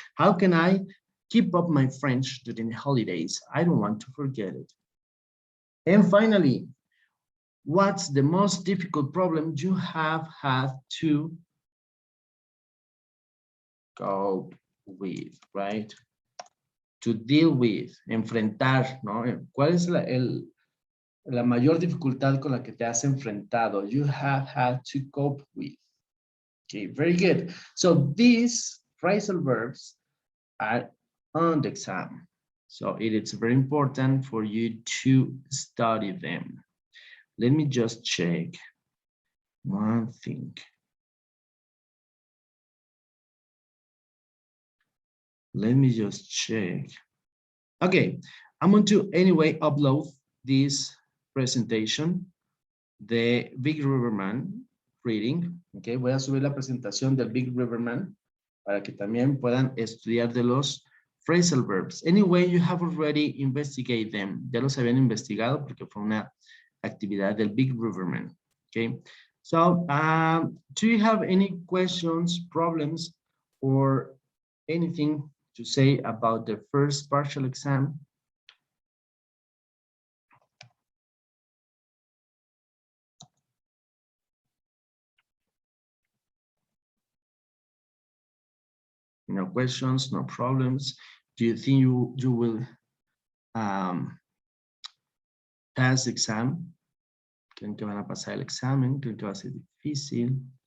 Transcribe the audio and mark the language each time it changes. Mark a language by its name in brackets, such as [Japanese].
[English] How can I keep up my French during the holidays? I don't want to forget it. And finally, what's the most difficult problem you have had to cope with, right? [Spanish] To deal with, enfrentar, ¿no? ¿Cuál es la mayor dificultad con la que te has enfrentado? [English] You have had to cope with. Okay, very good. So these phrasal verbs are on the exam. So it is very important for you to study them. Let me just check one thing. Let me just check. Okay, I'm going to anyway upload this presentation, the Big Riverman reading. [Spanish] Okay, voy a subir la presentación del Big Riverman para que también puedan estudiar de los phrasal verbs. [English] Anyway, you have already investigated them. [Spanish] Ya los habían investigado porque fue una actividad del Big Riverman. [English] Okay, so do you have any questions, problems, or anything to say about the first partial exam? No questions, no problems. Do you think you will pass the exam? [Spanish] ¿Creen que van a pasar el examen? ¿Creen que va a ser difícil?